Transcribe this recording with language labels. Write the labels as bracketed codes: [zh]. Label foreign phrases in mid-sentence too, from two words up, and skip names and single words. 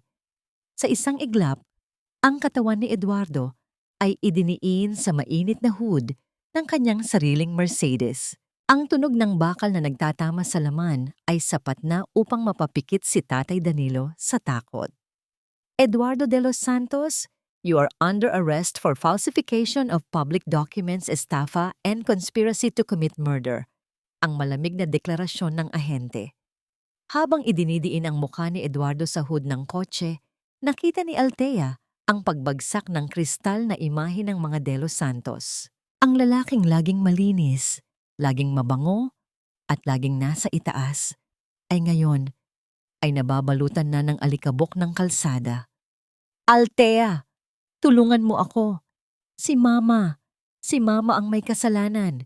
[tl] Sa isang iglap, ang katawan ni Eduardo ay idiniin sa mainit na hood ng kanyang sariling Mercedes. Ang tunog ng bakal na nagtatama sa laman ay sapat na upang mapapikit si Tatay Danilo sa takot. [en] Eduardo de los Santos, you are under arrest for falsification of public documents, estafa, and conspiracy to commit murder. [tl] Ang malamig na deklarasyon ng ahente. Habang idinidiin ang mukha ni Eduardo sa hood ng kotse, nakita ni Althea ang pagbagsak ng kristal na imahe ng mga de los Santos. Ang lalaking laging malinis, laging mabango, at laging nasa itaas, ay ngayon ay nababalutan na ng alikabok ng kalsada. Althea, tulungan mo ako. Si Mama ang may kasalanan.